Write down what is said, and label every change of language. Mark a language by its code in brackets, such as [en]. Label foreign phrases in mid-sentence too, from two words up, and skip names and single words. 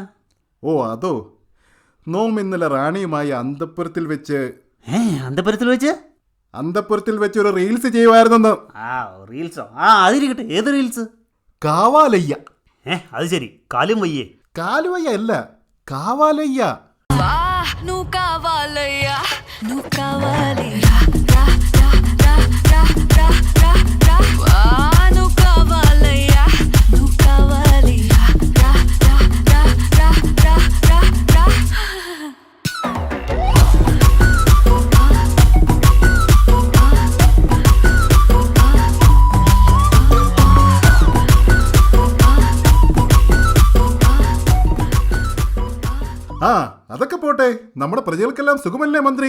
[ml] ഓ, അതോ, നോം ഇന്നലെ റാണിയുമായി അന്തപുരത്തിൽ വെച്ച് അന്തപുരത്തിൽ വെച്ച് ഒരു റീൽസ് ചെയ്യുമായിരുന്നെന്ന്. റീൽസോ? അതിരിക്കട്ടെ, ഏത് റീൽസ്? കാവാലയ്യ. അത് ശരി, കാലും വയ്യേ? കാലുവയ്യ അല്ല, കാവാലയ്യ. [te] నువ్వు కావాలయ్యా నువ్వు కావాలయ్యా రా రా రా రా రా రా రా నువ్వు కావాలయ్యా నువ్వు కావాలయ్యా రా రా రా రా రా రా రా [ml] ആ അതൊക്കെ പോട്ടെ, നമ്മുടെ പ്രജകൾക്കെല്ലാം സുഖമല്ലേ മന്ത്രി?